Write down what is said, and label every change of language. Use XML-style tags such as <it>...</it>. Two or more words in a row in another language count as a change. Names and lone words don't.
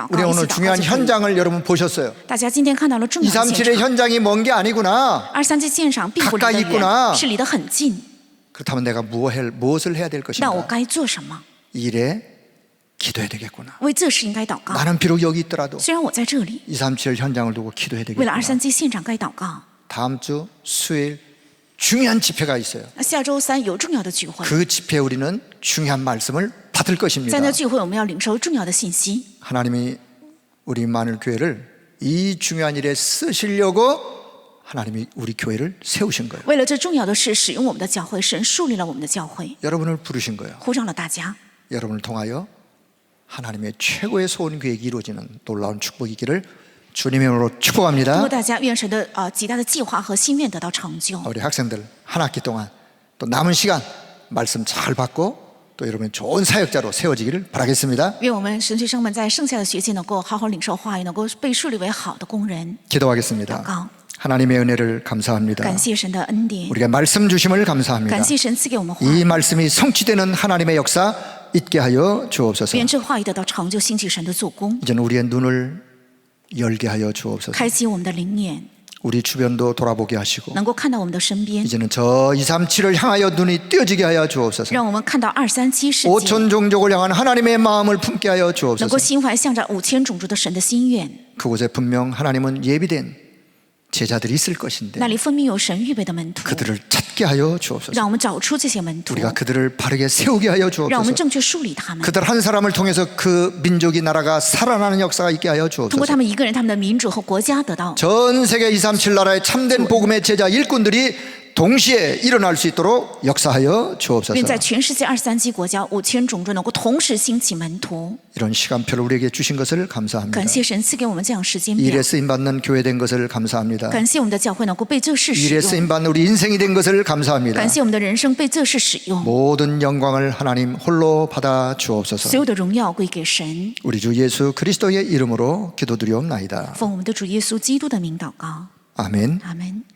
<ko>우리</ko> <zh>告一起</zh> <ko>오늘</ko> <zh>祷告</zh> <ko>중요한</ko> <zh>就可以。</zh> <ko>현장을 여러분 보셨어요.</ko> <zh>大家今天看到了重要的现</zh> <ko>237의</ko> <zh>场，</zh> <ko>현장이 먼 게 아니구나.</ko> <zh>237 现场并不离得</zh> <ko>가까이 있구나</ko> <zh>远，是离得很近。</zh> <ko>그렇다면 내가 무엇을 해야 될</ko> <zh>那我</zh> <ko>것인가?</ko> <zh>该做什么？</zh> <ko>이 일에 기도해야 되겠구나.</ko> <zh>为这事应该祷告。</zh> <ko>나는 비록 여기 있더라도</ko> <zh>虽然我在这里，</zh> <ko>237 현장을 두고 기도해야</ko> <zh>为了</zh> <ko>되겠구나.</ko> <zh>237现场该祷告。</zh> <ko>다음 주 수요일 중요한 집회가 있어요.</ko> <zh>下周3有重要的聚会，</zh> <ko>그 집회에 우리는 중요한 말씀을 받을</ko> <zh>在</zh> <ko>것입니다.</ko> <zh>那聚会我们要领受重要的信息。</zh> <ko>하나님이 우리 만일 교회를 이 중요한 일에 쓰시려고 하나님이 우리 교회를 세우신 거예요.</ko> <zh>为了这重要的事，使用我们的教会，神树立了我们的教会，</zh> <ko>여러분을 부르신 거예요.</ko> <zh>呼召了大家。</zh> <ko>여러분을 통하여 하나님의 최고의 소원 계획이 이루어지는 놀라운 축복이기를 주님의 이름으로</ko> <zh>通过</zh> <ko>축복합니다.</ko> <zh>大家，愿神的极大的计划和心愿得到成就。</zh> <ko>우리 학생들 한 학기 동안 또 남은 시간 말씀 잘 받고 또 여러분 좋은 사역자로 세워지기를 바라겠습니다.</ko> <zh>愿我们神学生们在剩下的学期能够好好领受话语，能够被树立为好的工人。</zh> <ko>기도하겠습니다.</ko> <zh>祷告，</zh> <ko>하나님의 은혜를 감사합니다.</ko> <zh>感谢神的恩典，</zh> <ko>우리가 말씀 주심을 감사합니다.</ko> <zh>感谢神赐给我们话</zh> <ko>이</ko> <zh>语，</zh> <ko>말씀이 성취되는 하나님의 역사 있게 하여 주옵소서.</ko> <zh>愿这话语得到成就，兴起神的做工，</zh> <ko>이제는 우리의 눈을 열게 하여 주옵소서.</ko> <zh>开启我们的灵眼，</zh> <ko>우리 주변도 돌아보게 하시고</ko> <zh>能够看到我们的身边，</zh> <ko>이제는 저 237을 향하여 눈이 띄어지게 하여 주옵소서.</ko> <zh>让我们看到237世界，</zh> <ko>5천 종족을 향한 하나님의 마음을 품게 하여</ko> <zh>能</zh> <ko>주옵소서.</ko> <zh>够心怀向着5000种族的神的心愿。</zh> <ko>그곳에 분명 하나님은 예비된 제자들이 있을 것인데</ko> <zh>那里分明有神预备的门徒，</zh> <ko>그들을 찾게 하여 주옵소서.</ko> <zh>让我们找出这些门徒，</zh> <ko>우리가 그들을 바르게 세우게 하여</ko> <zh>让我</zh> <ko>주옵소서.</ko> <zh>们正确梳理他们。</zh> <ko>그들 한 사람을 통해서 그 민족이 나라가 살아나는 역사가 있게 하여</ko> <zh>通过</zh> <ko>주옵소서.</ko> <zh>他们一个人，他们的民主和国家得到，</zh> <ko>전 세계 237 나라의 참된 복음의 제자 일꾼들이 동시에 일어날 수 있도록 역사하여 주옵소서.</ko> <zh>并在全世界237国家5000种族能够同时兴起门徒。</zh> <ko>이런 시간표를 우리에게 주신 것을 감사합니다.</ko> <zh>感谢神赐给我们这样时间</zh> <ko>이</ko> <zh>表</zh> <ko>일에 쓰임받는 교회 된 것을 감사합니다.</ko> <zh>感谢我们的教会能够被这事</zh> <ko>이</ko> <zh>使</zh> <ko>일에</ko> <zh>用，</zh> <ko>쓰임받는 우리 인생이 된 것을 감사합니다.</ko> <zh>感谢我们的人生被这事使用，</zh> <ko>모든 영광을 하나님 홀로 받아</ko> <zh>所</zh> <ko>주옵소서.</ko> <zh>有的荣耀归给神。</zh> <ko>우리 주 예수 그리스도의 이름으로 기도드리옵나이다.</ko> <zh>奉我们的主耶稣基督的名祷告，</zh> <ko>아멘.</ko> <zh>阿门。</zh>